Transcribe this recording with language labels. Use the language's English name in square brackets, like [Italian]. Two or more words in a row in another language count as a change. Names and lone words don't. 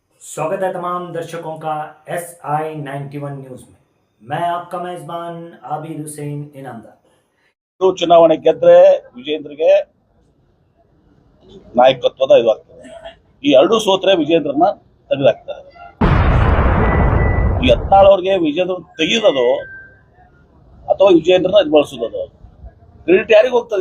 [Hindi] स्वागत है तमाम दर्शकों का SI91 न्यूज में। मैं आपका मेजबान आबिद हुसैन इनामदार। [Kannada] ಚುನಾವಣೆ ಗೆದ್ರೆ ವಿಜೇಂದ್ರಗೆ ನಾಯಕತ್ವದ ಇದು ಆಗ್ತದೆ. ಈ ಎರಡು ಸೋತ್ರೆ ವಿಜೇಂದ್ರನ ತೆಗೆದಾಕ್ತಾರೆ. ಈ 14 ಅವ್ರಿಗೆ ವಿಜೇಂದ್ರ ತೆಗೆಯೋದು ಅಥವಾ ವಿಜೇಂದ್ರನ ಇದು ಬಳಸೋದು ಕ್ರೆಡಿಟ್ ಯಾರಿಗೆ ಹೋಗ್ತದೆ?